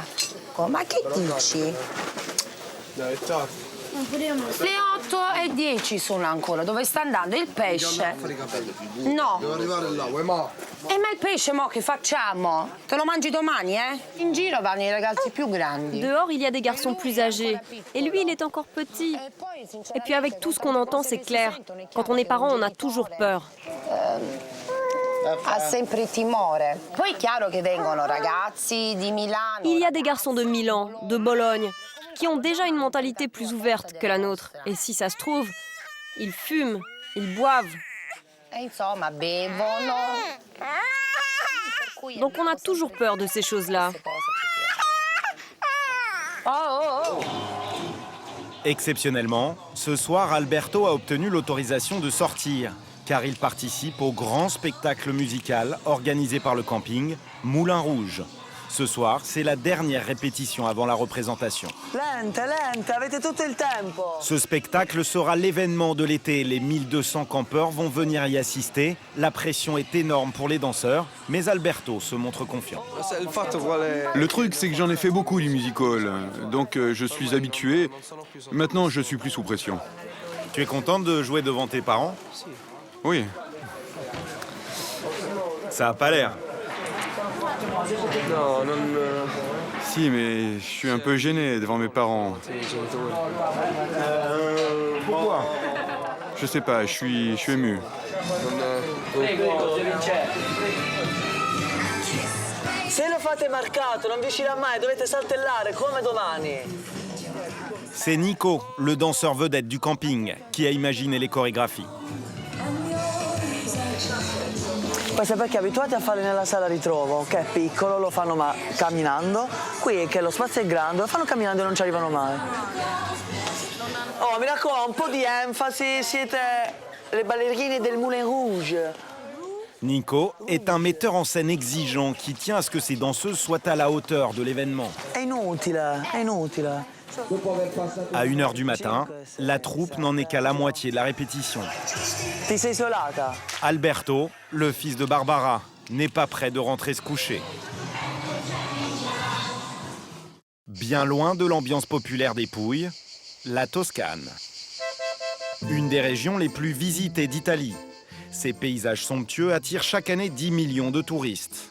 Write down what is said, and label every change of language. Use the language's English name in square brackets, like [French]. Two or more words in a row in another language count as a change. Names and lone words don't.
[Italian] Oh, ma che dici? Dai, tardi. Le 8:10 sono ancora. Dove sta andando il pesce? No. Devo arrivare là, vuoi ma? Ma il pesce mo che facciamo? Te lo mangi domani, In giro vanno i ragazzi più grandi. [French] Dehors, il y a des garçons plus âgés. Et lui, il est encore petit. Et puis avec tout ce qu'on entend, c'est clair. Quand on est parent, on a toujours peur. [Italian] Ha sempre timore. Poi è chiaro che vengono ragazzi di Milano. [French] Il y a des garçons de Milan, de Bologne, qui ont déjà une mentalité plus ouverte que la nôtre. Et si ça se trouve, ils fument, ils boivent. [Italian] E insomma, bevono. [French] Donc on a toujours peur de ces choses-là. Exceptionnellement, ce soir, Alberto a obtenu l'autorisation de sortir, car il participe au grand spectacle musical organisé par le camping Moulin Rouge. Ce soir, c'est la dernière répétition avant la représentation. [Italian] Lente, lente, avete tutto il tempo. [French] Ce spectacle sera l'événement de l'été. Les 1200 campeurs vont venir y assister. La pression est énorme pour les danseurs, mais Alberto se montre confiant. Le truc, c'est que j'en ai fait beaucoup du music-hall, donc je suis habitué. Maintenant, je suis plus sous pression. Tu es contente de jouer devant tes parents? Oui. Ça a pas l'air. No, non... Si, mais je suis un peu gêné devant mes parents. Pourquoi? Je sais pas, je suis ému. [Italian] Se lo fate marcato, non vi uscirà mai, dovete saltellare come domani. [French] C'est Nico, le danseur vedette du camping, qui a imaginé les chorégraphies. [Italian] Questo è perché abituati a farli nella sala ritrovo, che è piccolo, lo fanno camminando. Qui che lo spazio è grande, lo fanno camminando e non ci arrivano mai. Oh, mi raccomando, un po' di enfasi, siete le ballerine del Moulin Rouge. [French] Nico est un metteur en scène exigeant qui tient à ce que ses danseuses soient à la hauteur de l'événement. [Italian] È inutile, è inutile. [French] À 1h du matin, la troupe n'en est qu'à la moitié de la répétition. [Italian] Ti sei isolata? [French] Alberto, le fils de Barbara, n'est pas prêt de rentrer se coucher. Bien loin de l'ambiance populaire des Pouilles, la Toscane. Une des régions les plus visitées d'Italie. Ces paysages somptueux attirent chaque année 10 millions de touristes.